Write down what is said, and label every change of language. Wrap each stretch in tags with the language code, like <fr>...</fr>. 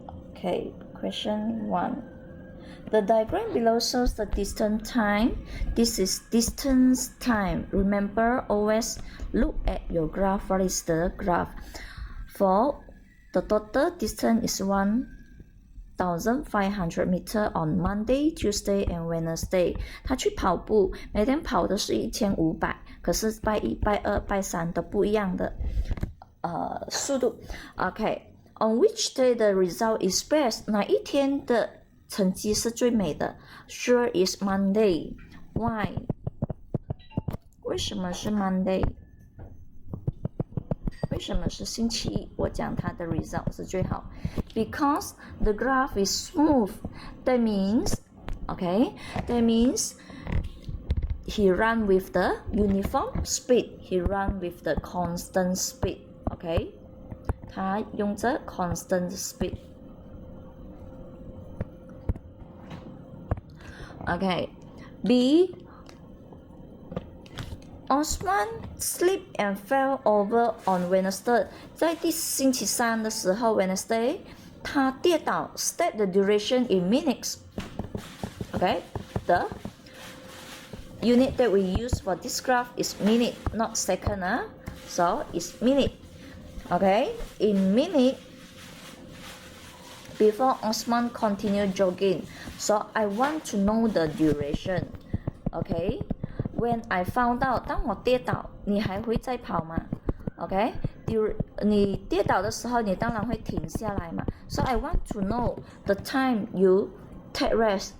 <en>Okay, question 1. The diagram below shows the distance time. This is distance time. Remember, always look at your graph. What is the graph? For the total distance is 1,500 meter on Monday, Tuesday and Wednesday.</en> <zh>他去跑步，每天跑的是1500，可是拜一、拜二、拜三都不一样的速度。</zh> <en>Okay, on which day the result is best?</en> <zh>哪一天的成绩是最美的 ？</zh> <en>Sure is Monday. Why?</en> <zh>为什么是 Monday？为什么是星期一？我讲它的 result 是最好。</zh> <en>Because the graph is smooth. That means, okay, that means he run with the uniform speed. He run with the constant speed. Okay,</en> <zh>他用着</zh> <en>constant speed. Okay, B. Osman slipped and fell over on Wednesday.</en> <zh>在星期三的时候 Wednesday, 他跌倒</zh> <en>State the duration in minutes. Okay, the unit that we use for this graph is minute, not second. So it's minute. Okay, in minute, before Osman continued jogging. So I want to know the duration. Okay, when I found out,</en> <zh>当我跌倒，你还会再跑吗 ？Okay, 你跌倒的时候，你当然会停下来嘛。</zh> <en>So I want to know the time you take rest.</en>